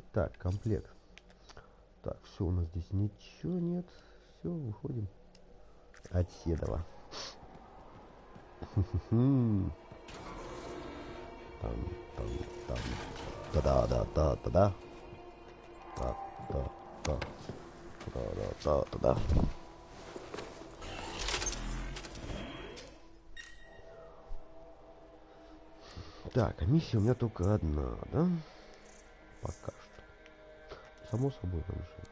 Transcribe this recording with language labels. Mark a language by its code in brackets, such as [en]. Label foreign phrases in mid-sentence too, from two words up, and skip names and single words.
[ru] Так, комплект. Так, все, у нас здесь ничего нет. Все, выходим. От Седова. Та-да-да-да-да-да. Та-та-та. Та-да-да-да-да. Так, а миссия у меня только одна, да? Пока что. Само собой, конечно.